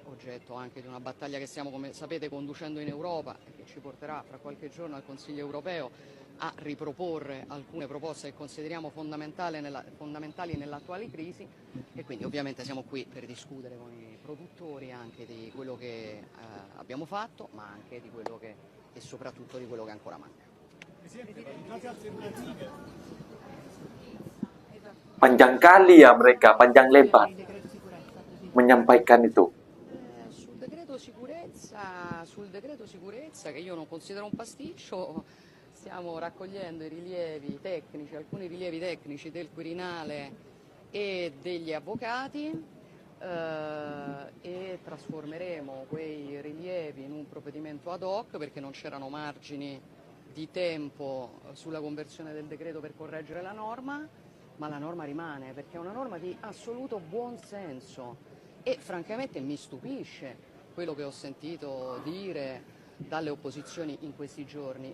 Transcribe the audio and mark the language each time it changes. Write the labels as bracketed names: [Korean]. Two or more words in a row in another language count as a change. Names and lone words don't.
[Italian] oggetto anche di una battaglia che stiamo, come sapete, conducendo in Europa e che ci porterà fra qualche giorno al Consiglio europeo a riproporre alcune proposte che consideriamo fondamentali nell'attuale crisi e quindi ovviamente siamo qui per discutere con i produttori anche di quello che abbiamo fatto, ma anche di quello e soprattutto di quello che ancora manca. [Indonesian] Panjang kali ya mereka, panjang lebar menyampaikan itu. [Italian] Sul decreto sicurezza, che io non considero un pasticcio, stiamo raccogliendo i rilievi tecnici, alcuni rilievi tecnici del Quirinale e degli avvocati e trasformeremo quei rilievi in un provvedimento ad hoc perché non c'erano margini di tempo sulla conversione del decreto per correggere la norma, ma la norma rimane perché è una norma di assoluto buon senso e francamente mi stupisce quello che ho sentito dire dalle opposizioni in questi giorni.